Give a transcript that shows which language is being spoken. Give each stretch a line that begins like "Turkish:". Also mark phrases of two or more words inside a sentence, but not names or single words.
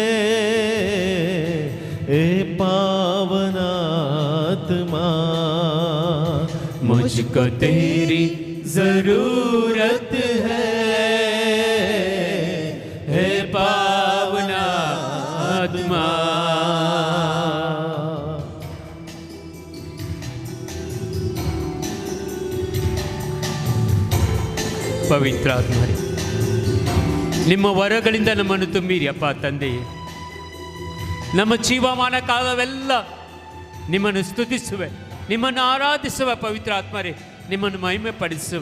Hindi: हे पावन आत्मा मुझको तेरी जरूरत है। हे पावन आत्मा
Kannada: ಪವಿತ್ರಾತ್ಮರೇ, ನಿಮ್ಮ ವರಗಳಿಂದ ನಮ್ಮನ್ನು ತುಂಬಿರಿ ಅಪ್ಪ ತಂದೆಯೇ. ನಮ್ಮ ಜೀವಮಾನ ಕಾಲವೆಲ್ಲ ನಿಮ್ಮನ್ನು ಸ್ತುತಿಸುವೆ, ನಿಮ್ಮನ್ನು ಆರಾಧಿಸುವೆ ಪವಿತ್ರಾತ್ಮರೇ, ನಿಮ್ಮನ್ನು ಮಹಿಮೆ ಪಡಿಸುವೆ.